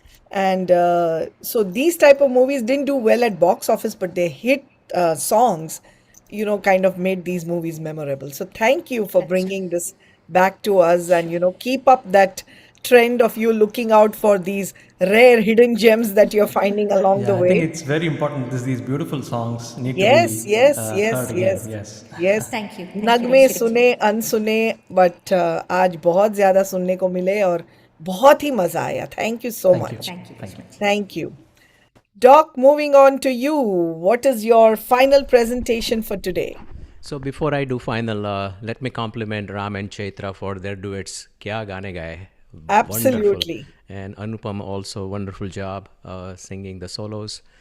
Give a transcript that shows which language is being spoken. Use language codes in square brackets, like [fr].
[en] And so these type of movies didn't do well at box office, but their hit songs, you know, kind of made these movies memorable. So thank you for bringing this back to us, and you know, keep up that trend of you looking out for these rare hidden gems that you're finding along the I way. think it's very important. These beautiful songs need Yes, to be yes, heard yes, again. yes. Yes. Yes. Thank you. Thank you, [hi] नगमे [en] Rashid. [hi] सुने अनसुने, but आज बहुत ज्यादा सुनने को मिले और बहुत ही मजा आया. [en] Thank you so Thank you. much. Thank you very much. Thank you. Doc, moving on to you. What is your final presentation for today? So before I do final, let me compliment Ram and Chaitra for their duets. [hi] Kya gaane gaye. [en] Absolutely. Wonderful. And Anupam also wonderful job singing the solos.